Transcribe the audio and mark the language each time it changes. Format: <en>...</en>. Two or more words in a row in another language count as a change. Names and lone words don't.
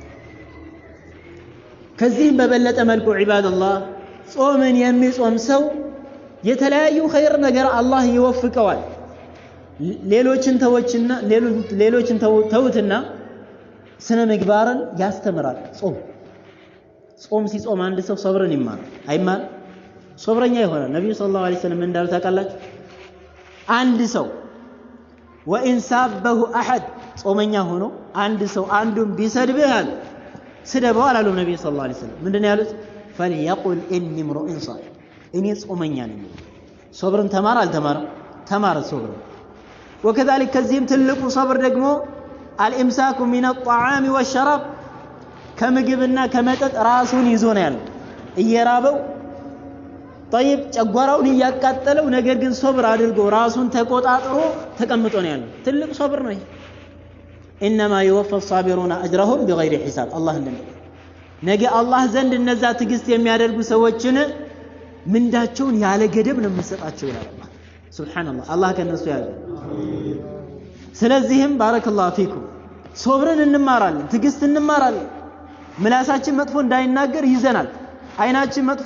<am>ከዚህም በበለጠ መልኩ ዒባደላህ ጾምን የሚጾም ሰው የተለያዩ ኸይር ነገር አላህ ይወፍቀዋል። ሌሎችን ተውትና ስነ ምግባርን ያስተምራል። ጾም ሲጾም አንድ ሰው ሶብርን አይማር ሶብረኛ ይሆናል። ነብዩ</am> <ar>صلى الله عليه وسلم</ar> <am>እንዳሉ ታውቃላችሁ? አንድ ሰው</am> <ar>وإن سابه أحد</ar> <am>ጾመኛ ሆኖ አንድ ሰው አንዱን ቢሰድብህ አሉ ስደበው አላሉ ነብዩ</am> <ar>صلى الله عليه وسلم።</ar> <am>ምንድነው ያሉት?</am> <ar>فليقل اني امرؤ صائم</ar> <am>እኔ ጾመኛ ነኝ። ሶብርን ተማር አልተማረም? ተማረ ሶብርን። وكذلك ከዚህም ትልቁ ሶብር ደግሞ</am> <ar>الامساك من الطعام والشراب</ar> <am>ከምግብና ከመጠጥ ራሱን ይዞ ነው ያለው እየራበው طيب ጨጓራውን እያቃጠለው ነገር ግን ሶብር አድርጎ ራሱን ተቆጣጥሮ ተቀምጦ ነው ያለው ትልቅ ሶብር ነው ይሄ</am> <ar>انما يوفى الصابرون اجرهم بغير حساب الله</ar> <am>እንደሚለው ነገ አላህ ዘንድ እነዛ ትግስት የሚያደርጉ ሰዎችን ምንዳቸውን ያለ ገደብ ነው የሚሰጣቸው ይላል አላህ ሱብሃንአላህ አላህ ከነሱ ያለ ስለዚህም</am> <ar>بارك الله فيكم</ar> <am>ሶብርን እንማራለን ትግስት እንማራለን ምላሳችን መጥፎ እንዳይናገር ይዘናል አይናችን መጥፎ</am>